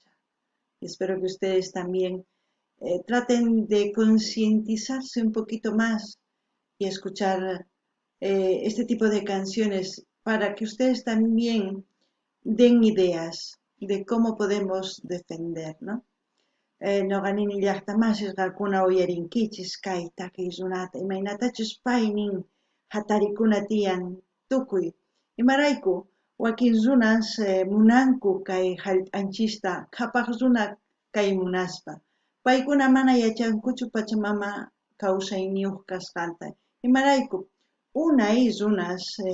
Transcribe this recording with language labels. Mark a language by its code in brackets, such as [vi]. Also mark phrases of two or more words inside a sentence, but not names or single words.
[es] Y espero que ustedes también traten de concientizarse un poquito más y escuchar este tipo de canciones para que ustedes también den ideas de cómo podemos defender, ¿no? [qu] Noqanini llaqtamasish qakuna uyarinkichis kay takiykunata imaynatachus paynin hatarikuna tiyan tukuy imarayku wakin runas munanku kay hallp'anchista qhapaq runa kay munaspa paykuna mana yachankuchu Pachamama kawsayniyuq kasqanta imarayku unay runas